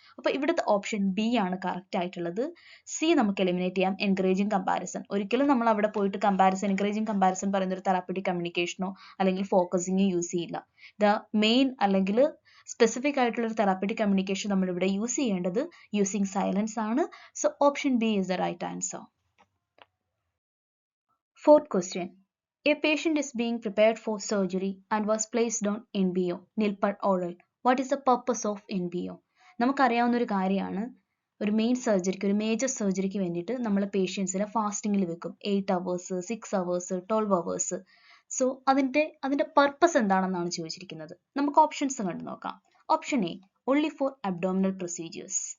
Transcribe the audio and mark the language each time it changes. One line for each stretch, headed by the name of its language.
Malayalam: അപ്പോൾ ഇവിടുത്തെ option B ആണ് കറക്റ്റ് ആയിട്ടുള്ളത്. സി നമുക്ക് എലിമിനേറ്റ് ചെയ്യാം, എൻകറേജിങ് കമ്പാരിസൺ. ഒരിക്കലും നമ്മൾ അവിടെ പോയിട്ട് എൻകറേജിങ് കമ്പാരിസൺ പറയുന്ന ഒരു തെറാപ്യൂട്ടിക് കമ്മ്യൂണിക്കേഷനോ അല്ലെങ്കിൽ ഫോക്കസിങ്ങോ യൂസ് ചെയ്യില്ല. ദ മെയിൻ അല്ലെങ്കിൽ സ്പെസിഫിക് ആയിട്ടുള്ള ഒരു തെറാപ്യൂട്ടിക് കമ്മ്യൂണിക്കേഷൻ നമ്മൾ ഇവിടെ യൂസ് ചെയ്യേണ്ടത് യൂസിങ് സൈലൻസ് ആണ്.
English: So option B is the right answer. Fourth question, a patient is being prepared for surgery and was placed on NBO, nilpad oral. What is the purpose of NBO?
Malayalam: നമുക്കറിയാവുന്ന ഒരു കാര്യമാണ്, ഒരു major സർജറിക്ക് വേണ്ടിയിട്ട് നമ്മൾ പേഷ്യൻസിനെ ഫാസ്റ്റിങ്ങിൽ വെക്കും.
English: 8 hours, 6 hours, 12 hours.
Malayalam: So അതിന്റെ purpose എന്താണെന്നാണ് ചോദിച്ചിരിക്കുന്നത്. നമുക്ക് ഓപ്ഷൻസ് കണ്ടു നോക്കാം. Option A,
English: only for abdominal procedures.